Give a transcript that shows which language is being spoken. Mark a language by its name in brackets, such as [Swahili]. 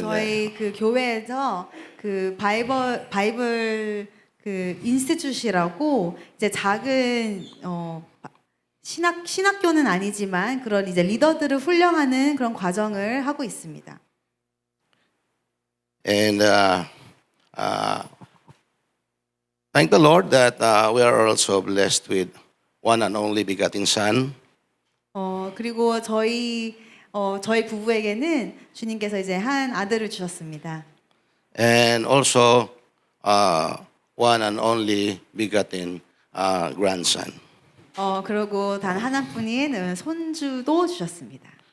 [Korean] 저희 교회에서 바이블 인스티튜트라고 이제 작은 신학교는 아니지만 그런 이제 리더들을 훈련하는 그런 과정을 하고 있습니다. [English] And thank the Lord that we are also blessed with one and only begotten Son. [Korean] 그리고 저희 부부에게는 주님께서 이제 한 아들을 주셨습니다. [English] And also one and only begotten grandson. [Korean] 그리고 단 하나뿐인 손주도 주셨습니다.